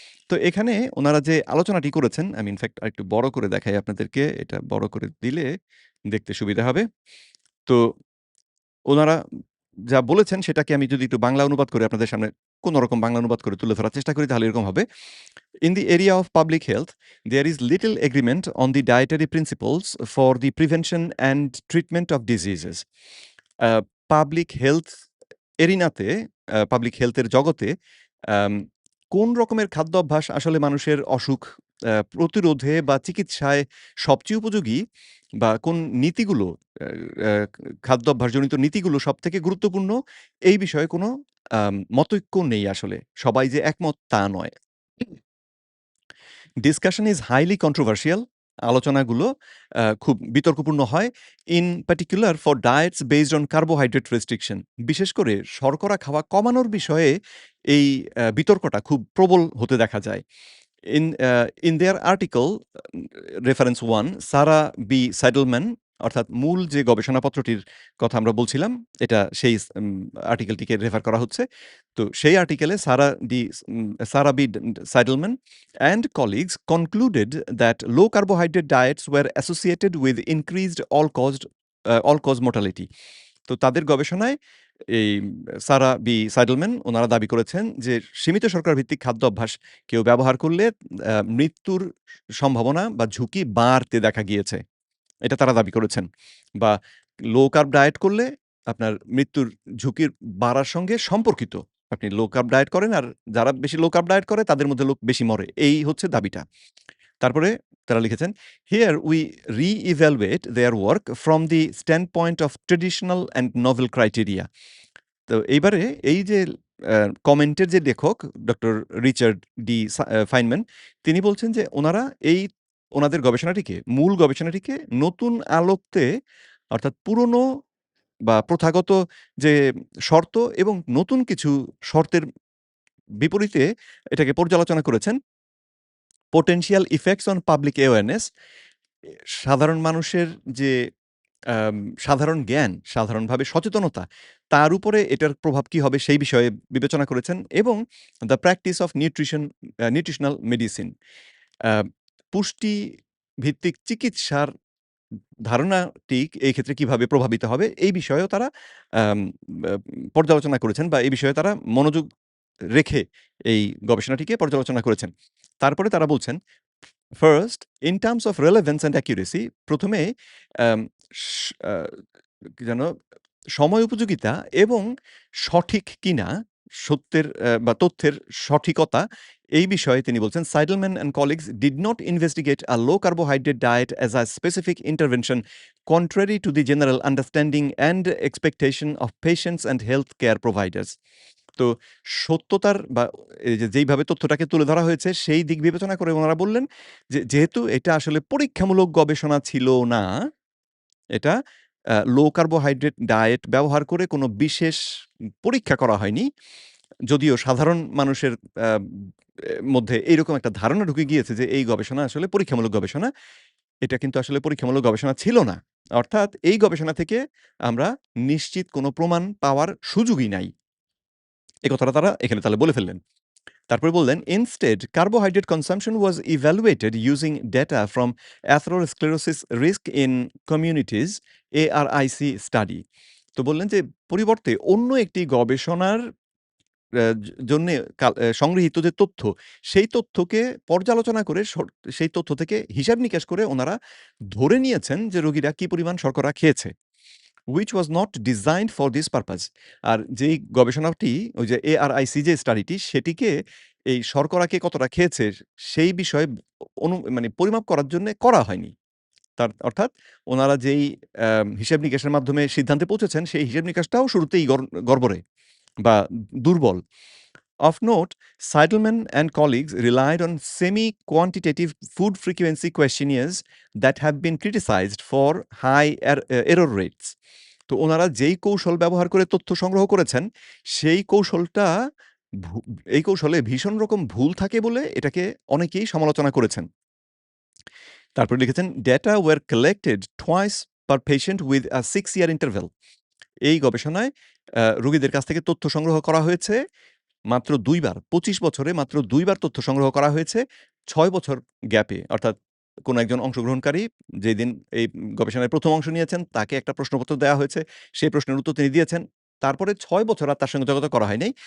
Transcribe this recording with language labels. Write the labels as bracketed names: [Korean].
[Bangla] তো এখানে উনারা যে আলোচনাটি করেছেন, আমি ইনফেক্ট আরেকটু বড় করে দেখাই আপনাদেরকে। এটা বড় করে দিলে দেখতে সুবিধা হবে। তো উনারা যা বলেছেন সেটাকে আমি যদি একটু বাংলা অনুবাদ করে আপনাদের সামনে কোনরকম বাংলা অনুবাদ করে তুলে ধরার চেষ্টা করি তাহলে এরকম হবে। [English] In the area of public health, there is little agreement on the dietary principles for the prevention and treatment of diseases. [Bangla] Public health এরিনাতে public হেলথের জগতে আম কোন রকমের খাদ্য অভ্যাস আসলে মানুষের অসুখ প্রতিরোধে বা চিকিৎসায় সবচেয়ে উপযোগী বা কোন নীতিগুলো আ আ খাদ্য অভ্যাসজনিত নীতিগুলো সবথেকে গুরুত্বপূর্ণ এই বিষয়ে কোনো মতৈক্য নেই আসলে। সবাই যে একমত তা নয়। [English] Discussion is highly controversial. [Bangla] আলোচনাগুলো খুব বিতর্কপূর্ণ হয়। [English] In particular for diets based on carbohydrate restriction. [Bangla] বিশেষ করে শর্করা খাওয়া কমানোর বিষয়ে এই বিতর্কটা খুব প্রবল হতে দেখা যায়। [English] In their article, reference 1, [Bangla] Sara B সাইডলম্যান অর্থাৎ মূল যে গবেষণাপত্রটির কথা আমরা বলছিলাম, এটা সেই আর্টিকেলটিকে রেফার করা হচ্ছে। তো সেই আর্টিকেলে [English] Sara B Seidelmann and colleagues concluded that low carbohydrate diets were associated with increased all-cause mortality. [Bangla] তো তাদের গবেষণায় এই সারা বি সাইডলম্যান ওনারা দাবি করেছেন যে সীমিত শর্করা ভিত্তিক খাদ্য অভ্যাস কেউ ব্যবহার করলে মৃত্যুর সম্ভাবনা বা ঝুঁকি বাড়তে দেখা গিয়েছে। এটা তারা দাবি করেছেন। বা লো কার্ব ডায়েট করলে আপনার মৃত্যুর ঝুঁকির বাড়ার সঙ্গে সম্পর্কিত। আপনি লো কার্ব ডায়েট করেন আর যারা বেশি লো কার্ব ডায়েট করে তাদের মধ্যে লোক বেশি মরে। এই হচ্ছে দাবিটা। তারপরে তারা লিখেছেন, [English] "Here we re-evaluate their work from the standpoint of traditional and novel criteria." [Bangla] তো এইবারে এই যে কমেন্টের যে লেখক ডক্টর রিচার্ড ডি ফাইনম্যান, তিনি বলছেন যে ওনাদের গবেষণাটিকে, মূল গবেষণাটিকে নতুন আলোকে অর্থাৎ পুরনো বা প্রথাগত যে শর্ত এবং নতুন কিছু শর্তের বিপরীতে এটাকে পর্যালোচনা করেছেন। [English] potential effects on public awareness, [Bangla] সাধারণ মানুষের যে আম সাধারণ জ্ঞান, সাধারণভাবে সচেতনতা, তার উপরে এটার প্রভাব কি হবে সেই বিষয়ে বিবেচনা করেছেন এবং [English] the practice of nutritional medicine, [Bangla] আ পুষ্টি ভিত্তিক চিকিৎসার ধারণাটি এই ক্ষেত্রে কিভাবে প্রভাবিত হবে এই বিষয়েও তারা আম আ পর্যালোচনা করেছেন বা এই বিষয়ে তারা মনোযোগ রেখে এই গবেষণাটিকে পর্যালোচনা করেছেন। তারপরে তারা বলছেন, [English] first, in terms of relevance and accuracy, [Bangla] প্রথমে আম স আ কি যেন সময় উপযোগিতা এবং সঠিক কিনা, সত্যের বা তথ্যের সঠিকতা, এই বিষয়ে তিনি বলছেন, [English] Seidelman and colleagues did not investigate a low carbohydrate diet as a specific intervention contrary to the general understanding and expectation of patients and healthcare providers. [Bangla] তো সত্যতার বা এই যে যেইভাবে তথ্যটাকে তুলে ধরা হয়েছে সেই দিক বিবেচনা করে ওনারা বললেন যে, যেহেতু এটা আসলে পরীক্ষামূলক গবেষণা ছিল না, এটা লো কার্বোহাইড্রেট ডায়েট ব্যবহার করে কোনো বিশেষ পরীক্ষা করা হয়নি। যদিও সাধারণ মানুষের আ মধ্যে এইরকম একটা ধারণা ঢুকে গিয়েছে যে এই গবেষণা আসলে পরীক্ষামূলক গবেষণা। এটা কিন্তু আসলে পরীক্ষামূলক গবেষণা ছিল না। অর্থাৎ এই গবেষণা থেকে আমরা নিশ্চিত কোনো প্রমাণ পাওয়ার সুযোগই নাই। এ কথাটা তারা এখানে তাহলে বলে ফেললেন। তারপরে বললেন, [English] "Instead, carbohydrate consumption was evaluated using data from atherosclerosis risk in communities ARIC study." [Bangla] তো বললেন যে পরিবর্তে অন্য একটি গবেষণার জন্যে সংগৃহীত যে তথ্য, সেই তথ্যকে পর্যালোচনা করে সেই তথ্য থেকে হিসাব-নিকাশ করে ওনারা ধরে নিয়েছেন যে রোগীরা কি পরিমাণ শর্করা খেয়েছে। [English] which was not designed for this purpose. [Bangla] আর যেই গবেষণাটি ওই যে ARIC যে স্টাডিটি সেটিকে এই শর্করা কে কতটা খেয়েছে সেই বিষয়ে মানে পরিমাপ করার জন্যে করা হয়নি। অর্থাৎ ওনারা যেই হিসাব-নিকাশের মাধ্যমে সিদ্ধান্তে পৌঁছেছেন সেই হিসাব-নিকাশটাও শুরুতেই গড়বড়ে বা দুর্বল। [English] Of note, Seidelman and colleagues relied on semi-quantitative food frequency questionnaires that have been criticized for high error rates. [Bangla] তো ওনারা যেই কৌশল ব্যবহার করে তথ্য সংগ্রহ করেছেন, সেই কৌশলটা এই কৌশলে ভীষণ রকম ভুল থাকে বলে এটাকে অনেকেই সমালোচনা করেছেন। [English] তারপরে লিখেছেন, "Data were collected twice per patient with a 6-year interval." [Bangla] এই গবেষণায় রোগীদের কাছ থেকে তথ্য সংগ্রহ করা হয়েছে মাত্র ২ বার। ২৫ বছরে মাত্র ২ বার তথ্য সংগ্রহ করা হয়েছে ৬ বছর গ্যাপে। অর্থাৎ কোনো একজন অংশগ্রহণকারী যেদিন এই গবেষণায় ১ম অংশ নিয়েছেন তাকে একটা প্রশ্নপত্র দেয়া হয়েছে। সেই প্রশ্নের উত্তর তিনি দিয়েছেন। তারপরে ৬ বছর আর তার সঙ্গে যোগাযোগ করা হয় নাই।